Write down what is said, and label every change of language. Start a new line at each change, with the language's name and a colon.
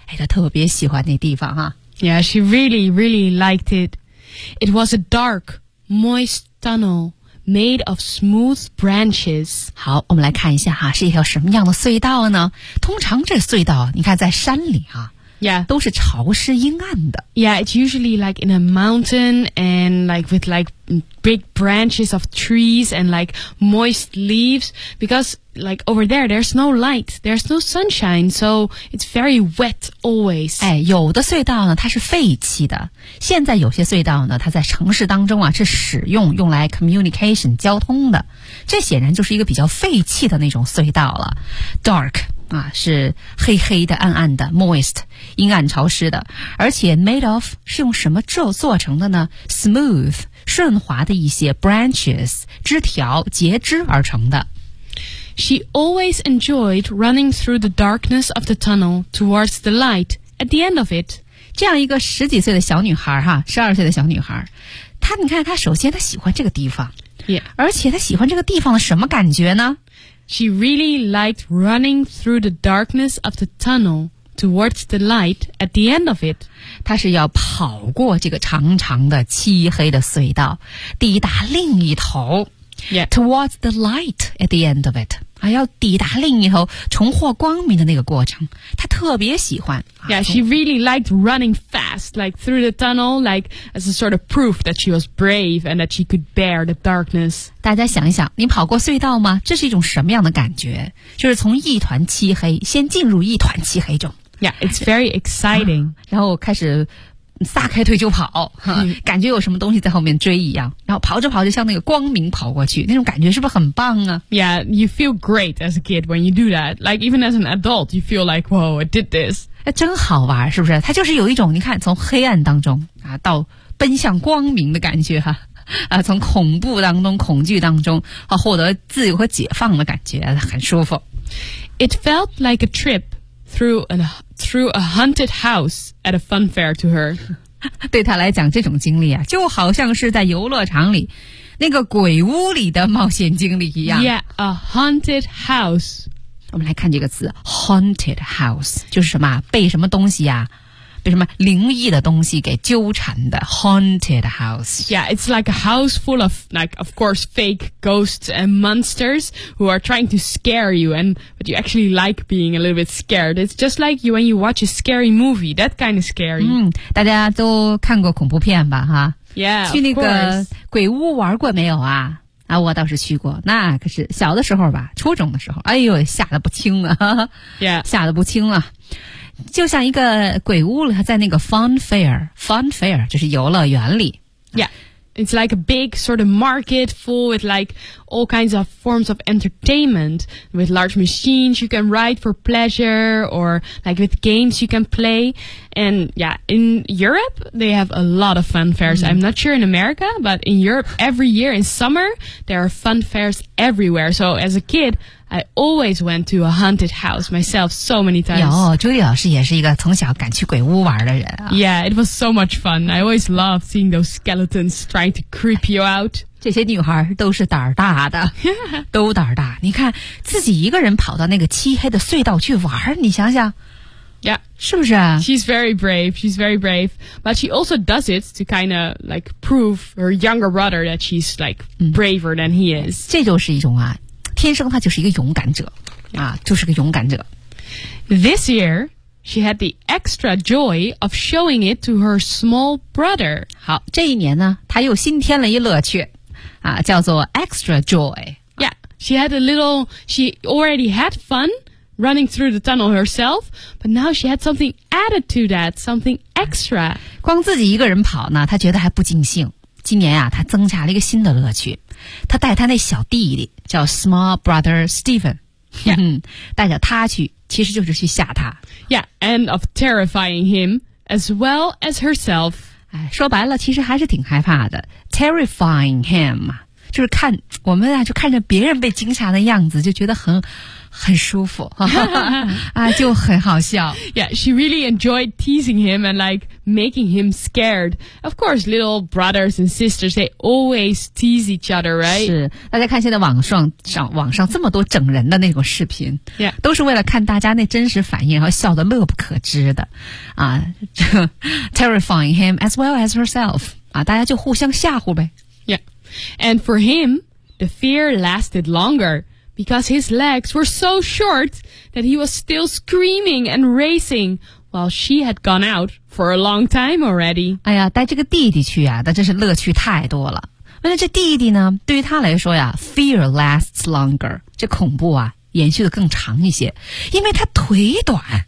Chinese: 哎，她特别喜欢那地方啊。
English: Yeah, she really, really liked it. It was a dark, moist tunnel made of smooth branches.
Chinese: 好，我们来看一下哈，是一条什么样的隧道呢？通常这隧道，你看在山里啊。
English: Yeah.
Chinese: 都是潮湿阴暗的。
English: Yeah, it's usually like in a mountain and like with like big branches of trees and like moist leaves because like over there, there's no light, there's no sunshine, so it's very wet always.
Chinese: 哎，有的隧道呢，它是废弃的。现在有些隧道呢，它在城市当中啊，是使用，用来 communication, 交通的。这显然就是一个比较废弃的那种隧道了。 Dark. 啊，是黑黑的、暗暗的 ，moist， 阴暗潮湿的，而且
English: made of
Chinese: 是用什么做成的呢 ？smooth， 顺滑的一些 branches， 枝条、节枝而成的。
English: She always enjoyed running through the darkness of the tunnel towards the light at the end of it。
Chinese: 这样一个十几岁的小女孩哈，十二岁的小女孩，她你看，她首先她喜欢这个地方。
English: Yeah.
Chinese: 而且她喜欢这个地方的什么感觉呢？
English: She really liked running through the darkness of the tunnel towards the light at the end of it.
Chinese: 她是要跑过这个长长的漆黑的隧道，抵达另一头。
English: Yeah. Towards the light at the end of it.
Chinese: 啊，要抵达另一头，重获光明的那个过程，她特别喜欢。
English: Yeah, she really liked running fast, like through the tunnel, like as a sort of proof that she was brave and that she could bear the darkness.
Chinese: 大家想一想，你跑过隧道吗？这是一种什么样的感觉？就是从一团漆黑，先进入一团漆黑中。
English: Yeah, it's very exciting.
Chinese: 然后开始撒开腿就跑，感觉有什么东西在后面追一样，然后跑着跑着向那个光明跑过去，那种感觉是不是很棒啊？
English: Yeah, you feel great as a kid when you do that. Like even as an adult, you feel like, whoa, I did this.
Chinese: 真好玩，是不是？它就是有一种，你看，从黑暗当中啊，到奔向光明的感觉哈。啊，从恐怖当中、恐惧当中啊，获得自由和解放的感觉，很舒服。
English: It felt like a trip through a haunted house at a fun fair to her.
Chinese: 对她来讲，这种经历啊，就好像是在游乐场里那个鬼屋里的冒险经历一样。
English: Yeah, a haunted house.
Chinese: 我们来看这个词 haunted house, 就是什么被什么东西啊，被什么灵异的东西给纠缠的 haunted house.
English: Yeah, it's like a house full of, like, of course, fake ghosts and monsters who are trying to scare you, but you actually like being a little bit scared. It's just like you when you watch a scary movie, that kind of scary.
Chinese: 大家都看过恐怖片吧，哈？
English: Yeah,
Chinese: 去那个鬼屋玩过没有啊？啊，我倒是去过，那可是小的时候吧，初中的时候，哎呦，吓得不轻啊！
English: Yeah,
Chinese: 吓得不轻啊！就像一个鬼屋了，在那个 fun fair 就是游乐园里。
English: Yeah, it's like a big sort of market full with like all kinds of forms of entertainment with large machines you can ride for pleasure or like with games you can play. And yeah, in Europe, they have a lot of fun fairs. I'm not sure in America, but in Europe, every year in summer, there are fun fairs everywhere. So as a kid,I always went to a haunted house myself so many times.
Chinese: 有，朱莉老师也是一个从小敢去鬼屋玩的人啊。
English: Yeah, it was so much fun. I always loved seeing those skeletons trying to creep you out.
Chinese: 这些女孩都是胆儿大的，都胆儿大。你看，自己一个人跑到那个漆黑的隧道去玩，你想想。
English: Yeah.
Chinese: 是不是啊?
English: She's very brave. But she also does it to kind of like prove her younger brother that she's like braver than he is.
Chinese: 这就是一种啊。天生她就是一个勇敢者、啊、就是个勇敢者。
English: This year, she had the extra joy of showing it to her small brother.
Chinese: 好，这一年呢，她又新添了一乐趣、啊、叫做
English: extra joy. Yeah, she already had fun running through the tunnel herself, but now she had something added to that, something extra.
Chinese: 光自己一个人跑呢，她觉得还不尽兴。今年啊，她增加了一个新的乐趣。他带他那小弟弟叫
English: small brother
Chinese: Stephen、
English: yeah.
Chinese: 带着他去其实就是去吓他
English: yeah and of terrifying him as well as herself、
Chinese: 哎、说白了其实还是挺害怕的
English: terrifying him
Chinese: 就是看我们啊就看着别人被惊吓的样子就觉得很舒服啊，就很好笑
English: yeah she really enjoyed teasing him and like making him scared of course little brothers and sisters they always tease each other right
Chinese: 是大家看现在网上这么多整人的那种视频
English: yeah
Chinese: 都是为了看大家那真实反应然后笑得乐不可支的啊
English: terrifying him as well as herself
Chinese: 啊，大家就互相吓唬呗
English: yeah and for him the fear lasted longerBecause his legs were so short that he was still screaming and racing while she had gone out for a long time already.
Chinese: 哎呀，带这个弟弟去啊，那真是乐趣太多了。那这弟弟呢，对于他来说呀 ，
English: fear lasts longer.
Chinese: 这恐怖啊，延续的更长一些，因为他腿短